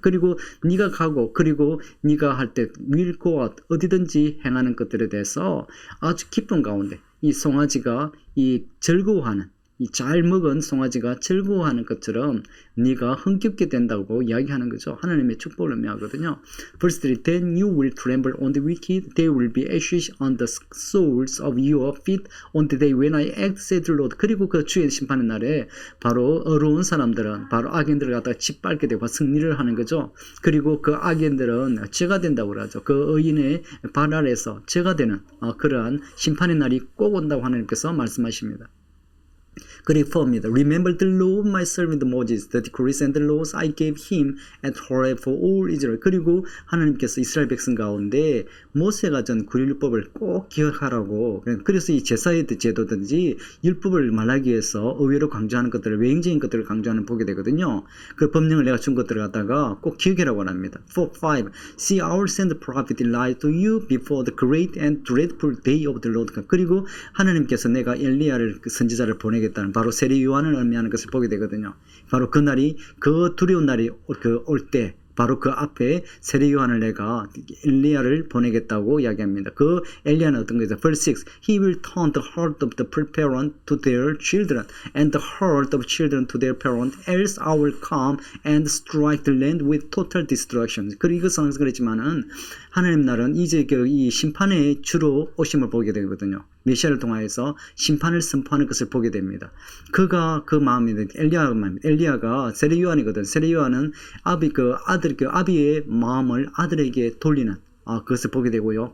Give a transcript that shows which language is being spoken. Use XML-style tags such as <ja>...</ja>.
<ko>그리고 네가 가고 그리고 네가 할 때</ko> <en>will go out</en> <ko>어디든지 행하는 것들에 대해서 아주 기쁨 가운데 이 송아지가 이 즐거워하는 이 잘 먹은 송아지가 즐거워하는 것처럼 네가 흥겹게 된다고 이야기하는 거죠. 하나님의 축복을 의미하거든요.</ko> <en>Verse 3 Then you will tremble on the wicked. They will be ashes on the soles of your feet on the day when I act, said the Lord.</en> <ko>그리고 그 주의 심판의 날에 바로 어려운 사람들은 바로 악인들을 갖다가 짓밟게 되고 승리를 하는 거죠. 그리고 그 악인들은 죄가 된다고 그러죠. 그 의인의 발 아래에서 죄가 되는 그러한 심판의 날이 꼭 온다고 하나님께서 말씀하십니다. 그리고 4입니다.</ko> <en>Remember the law of my servant Moses, the decrees and the laws I gave him at Horeb for all Israel.</en> <ko>그리고 하나님께서 이스라엘 백성 가운데 모세가 전 구율법을 꼭 기억하라고. 그래서 이 제사의 제도든지 율법을 말하기 위해서 의외로 강조하는 것들을 외형적인 것들을 강조하는 보게 되거든요. 그 법령을 내가 준 것들을 갖다가 꼭 기억하라고 합니다. 4, 5.</ko> <en>See, I will send the prophet Elijah to you before the great and dreadful day of the Lord.</en> <ko>그리고 하나님께서 내가 엘리야를 선지자를 보내겠다는 바로 세례 요한을 의미하는 것을 보게 되거든요. 바로 그 날이 그 두려운 날이 올 때 바로 그 앞에 세례 요한을 내가 엘리야를 보내겠다고 이야기합니다. 그 엘리야는 어떤 거죠?</ko> <en>Verse 6 He will turn the heart of the parent to their children and the heart of children to their parent else I will come and strike the land with total destruction.</en> <ko>그리고 이것은 항상 그랬지만은 하나님 날은 이제 이 심판의 주로 오심을 보게 되거든요. 메시아를 통하여서 심판을 선포하는 것을 보게 됩니다. 그가 그 마음입니다. 엘리야가 세례 요한이거든. 세례 요한은 아비의 마음을 아들에게 돌리는 그것을 보게 되고요.</ko>